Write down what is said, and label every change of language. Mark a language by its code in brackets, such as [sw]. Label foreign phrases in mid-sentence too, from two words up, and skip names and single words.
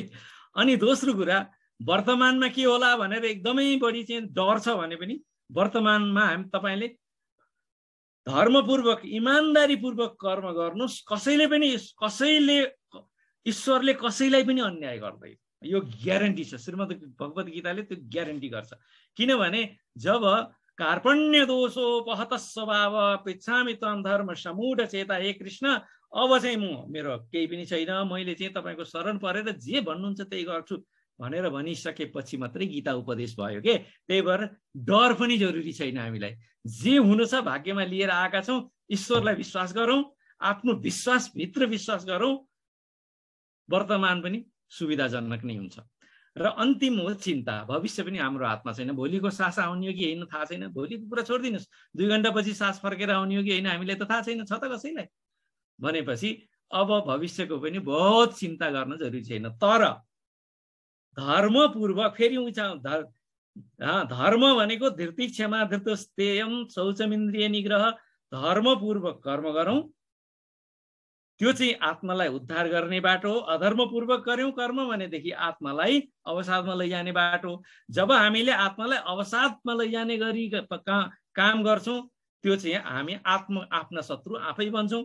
[ne] अनि दोस्रो कुरा, वर्तमानमा के होला भनेर एकदमै बढी चाहिँ डर छ भने पनि वर्तमानमा तपाईँले धर्मपूर्वक इमान्दारीपूर्वक कर्म गर्नुहोस्। ईश्वरले कसैलाई पनि अन्याय गर्दैन, यो ग्यारेन्टी छ। श्रीमद् भगवत गीताले त्यो ग्यारेन्टी गर्छ। किनभने जब [sa] कार्पण्य दोषोपहत स्वभाव पृच्छामि त्वं धर्म समूढ चेता, [ne] हे कृष्ण अब चाहिँ मेरो केही पनि छैन, मैले चाहिँ तपाईँको शरण परेर जे भन्नुहुन्छ त्यही गर्छु भनेर भनिसकेपछि मात्रै गीता उपदेश भयो के। त्यही भएर डर पनि जरुरी छैन। हामीलाई जे हुनु छ भाग्यमा लिएर आएका छौँ, ईश्वरलाई विश्वास गरौँ, आफ्नो विश्वासभित्र विश्वास गरौँ, वर्तमान पनि सुविधाजनक नै हुन्छ। र अन्तिम हो चिन्ता। भविष्य पनि हाम्रो हातमा छैन, भोलिको सास आउने हो कि होइन थाहा छैन। भोलिको कुरा छोडिदिनुहोस्, 2 घन्टापछि सास फर्केर आउने हो कि होइन हामीलाई त थाहा छैन, छ त कसैलाई। भनेपछि अब भविष्यको पनि बहुत चिन्ता गर्न जरुरी छैन। तर धर्मपूर्वक फेरि धर्म भनेको [sa] धृति क्षमा धृतस्तेयम शौचमिन्द्रिय निग्रह, [ne] धर्मपूर्वक कर्म गरौँ, त्यो चाहिँ आत्मालाई उद्धार गर्ने बाटो हो। अधर्मपूर्वक गर्यौँ कर्म भनेदेखि आत्मालाई अवसादमा लैजाने बाटो। जब हामीले आत्मालाई अवसादमा लैजाने गरी काम गर्छौँ त्यो चाहिँ हामी आफ्ना शत्रु आफै बन्छौँ।